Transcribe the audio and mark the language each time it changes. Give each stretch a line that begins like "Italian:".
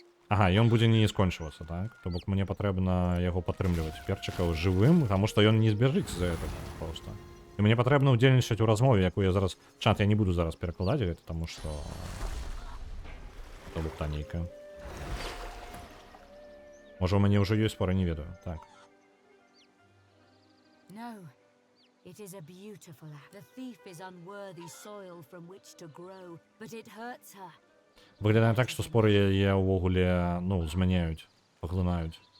Belarusian: Ага, ён будзе не скончвацца, так? То бок мне патрэбна яго падтрымліваць перчыкаў жывым, таму што ён не збяжыць за гэта проста. І мне патрэбна ўдзельнічаць у размове, якую я зараз... Чат, я не буду зараз перакладаць гэта, таму што... То бок нейкая. Можа, у мяне ўжо ёсць споры, не ведаю. Так.
English: No. It is a beautiful act. The thief is unworthy soil from which to grow, but it hurts her.
Belarusian: Выглядае так, што споры яе ўвогуле, ну, змяняюць, паглынаюць.